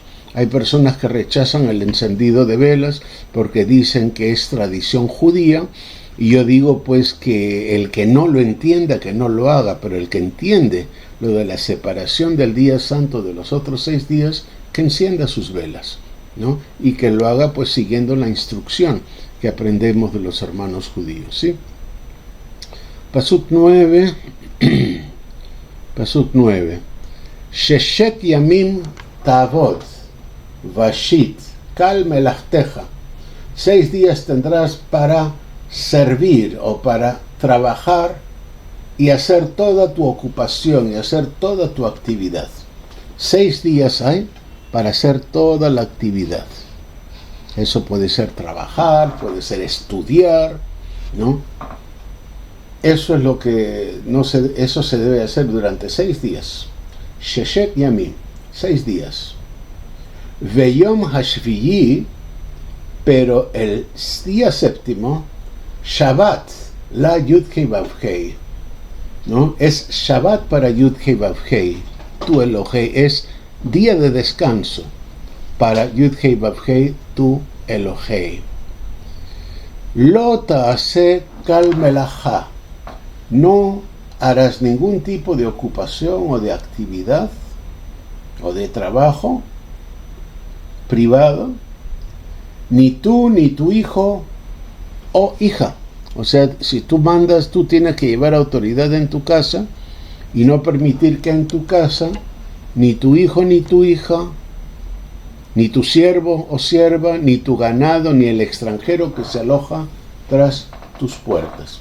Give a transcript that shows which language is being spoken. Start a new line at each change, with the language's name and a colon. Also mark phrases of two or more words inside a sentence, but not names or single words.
Spanish: Hay personas que rechazan el encendido de velas porque dicen que es tradición judía y yo digo pues que el que no lo entienda, que no lo haga, pero el que entiende lo de la separación del día santo de los otros 6 días, que encienda sus velas, ¿no? Y que lo haga pues siguiendo la instrucción que aprendemos de los hermanos judíos, ¿sí? Pasuk 9. Pasuk 9.
Hebrew: ששת ימים תעבוד ועשית כל מלאכתך.
Spanish: 6 días tendrás para servir o para trabajar y hacer toda tu ocupación y hacer toda tu actividad. 6 días hay para hacer toda la actividad. Eso puede ser trabajar, puede ser estudiar, ¿no? Eso es lo que eso se debe hacer durante 6 días.
Hebrew: ששת ימים,
Spanish: 6 días.
Hebrew: ויום השביעי,
Spanish: pero el día séptimo, Shabbat, la Yud Hei Vav Hei, ¿no? Es Shabbat para Yud Hei Vav Hei. Tu Elohei es día de descanso para Yud-Hei Vav-Hei tu Elohei.
Hebrew: לא תעשה כל מלאכה.
Spanish: No harás ningún tipo de ocupación o de actividad o de trabajo privado, ni tú ni tu hijo o hija. O sea, si tú mandas, tú tienes que llevar autoridad en tu casa y no permitir que en tu casa ni tu hijo ni tu hija, ni tu siervo o sierva, ni tu ganado, ni el extranjero que se aloja tras tus puertas.